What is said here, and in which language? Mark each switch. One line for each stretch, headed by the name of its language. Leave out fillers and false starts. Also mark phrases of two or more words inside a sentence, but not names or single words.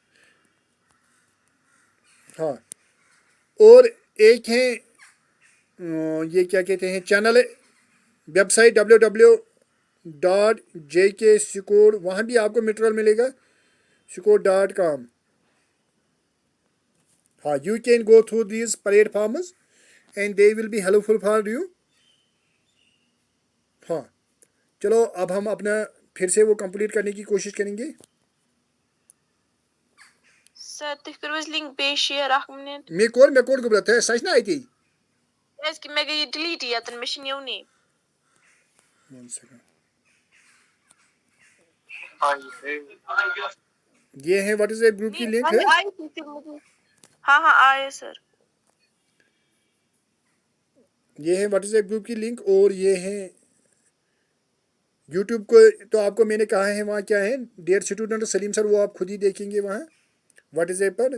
Urdu: ہاں اور ایک ہیں یہ کیا کہتے ہیں چینل ویب سائٹ www.jkscore وہاں بھی آپ کو میٹیریل ملے گا score.com.
English: ہاں you can go through these platforms and they will be helpful for you.
Urdu: ہاں چلو اب ہم اپنا پھر سے وہ کمپلیٹ کرنے کی کوشش کریں گے.
Kashmiri: سر تُہۍ کٔرِو حظ لِنک بیٚیہِ شِیر 1 مِنٹ. مےٚ کوٚر گوٚبرا تۄہہِ سَچ نا اَتی. کیٛازِکہِ مےٚ گٔے یہِ ڈِلیٖٹ ییٚتٮ۪ن مےٚ چھِنہٕ یِونٕے. 1 سیکنڈ.
Urdu: یہ ہے واٹ از ایپ گروپ کی لنک ہے. ہاں ہاں آئے سر. یہ ہے واٹس ایپ گروپ کی لنک اور یہ ہے یوٹیوب کو تو آپ کو میں نے کہا ہے وہاں کیا ہے
English: dear student
Urdu: سلیم سر وہ آپ خود ہی دیکھیں گے وہاں واٹس ایپ پر.